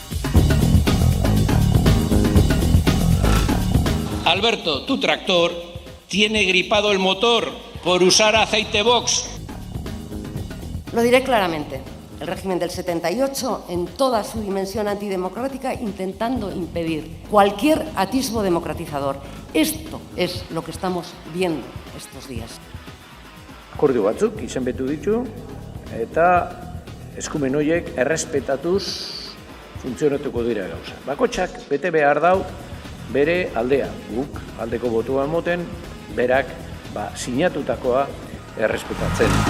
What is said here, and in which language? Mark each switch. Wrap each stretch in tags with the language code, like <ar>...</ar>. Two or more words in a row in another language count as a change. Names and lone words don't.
<es>Alberto, tu tractor tiene gripado el motor por usar aceite Vox. Lo diré claramente. El régimen del 78, en toda su dimensión antidemocrática, intentando impedir cualquier atisbo democratizador. Esto es lo que estamos viendo estos días.</es> <eu>Akordio batzuk izenbetu ditu eta eskumen horiek errespetatuz funtzionatuko dira gauza. Bakotxak bete behar dau bere aldea. Guk aldeko botua moten, berak sinatutakoa errespetatzen.</eu>